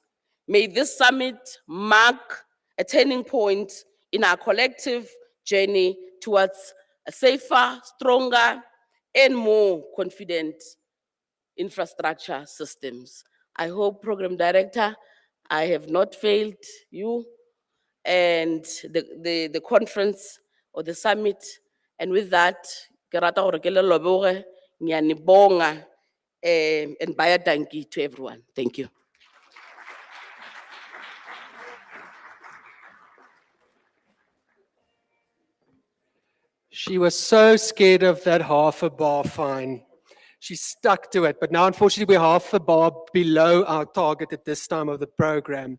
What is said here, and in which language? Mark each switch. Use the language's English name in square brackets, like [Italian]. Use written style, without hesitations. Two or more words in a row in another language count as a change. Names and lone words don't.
[English] May this summit mark a turning point in our collective journey towards a safer, stronger, and more confident infrastructure systems. I hope, Program Director, I have not failed you and the conference or the summit. And with that, [Tswana] ke rata gore ke le leboge, ngiyanibonga, [English] and [Afrikaans] baya danki [English] to everyone. Thank you. She was so scared of that half a bar fine. She stuck to it, but now unfortunately we're half a bar below our target at this time of the program.